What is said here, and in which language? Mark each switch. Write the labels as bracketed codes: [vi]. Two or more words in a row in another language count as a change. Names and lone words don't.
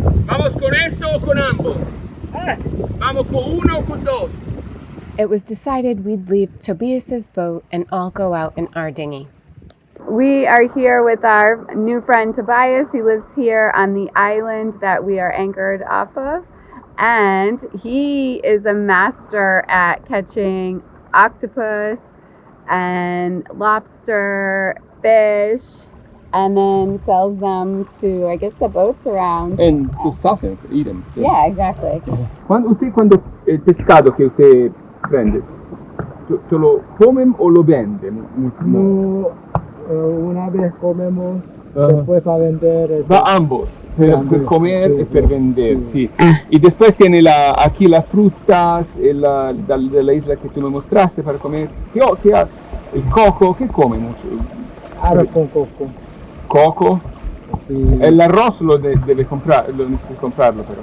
[es] ¿Vamos con esto o con ambos? ¿Vamos con uno o con dos? [en] It was decided we'd leave Tobias's boat and all go out in our dinghy. We are here with our new friend Tobias. He lives here on the island that we are anchored off of. And he is a master at catching octopus and lobster, fish, and then sells them to, I guess, the boats around. And substance, eat them. Yeah, exactly. [it] Quando il pescato che [es] usted prende, ¿te lo comen o lo vende? No, una vez comemos, después para vender. Va ambos, per comer sí, [it] e per [es] vender, sí. sí. Y después tiene aquí las frutas de la isla que tú me mostraste para comer. El coco, ¿qué come mucho? Arroz con coco. Coco. Sí. El arroz lo debe comprar, lo necesita comprarlo pero.